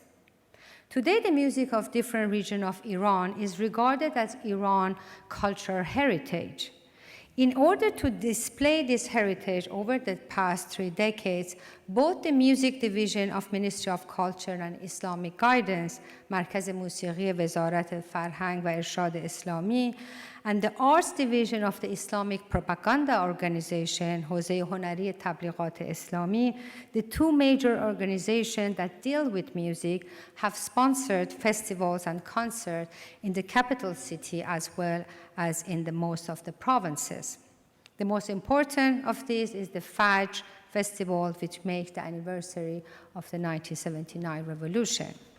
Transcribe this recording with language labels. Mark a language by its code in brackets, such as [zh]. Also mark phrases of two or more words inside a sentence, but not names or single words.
[en] Today, the music of different regions of Iran is regarded as Iran cultural heritage. In order to display this heritage over the past 3 decades, both the Music Division of Ministry of Culture and Islamic Guidance, [fa] مرکز موسیقی وزارت فرهنگ و ارشاد اسلامی, [en] and the Arts Division of the Islamic Propaganda Organization, [fa] حوزه هنری تبلیغات اسلامی, [en] the two major organizations that deal with music, have sponsored festivals and concerts in the capital city as well as in most of the provinces. The most important of these is the Fajr festival, which makes the anniversary of the 1979 revolution.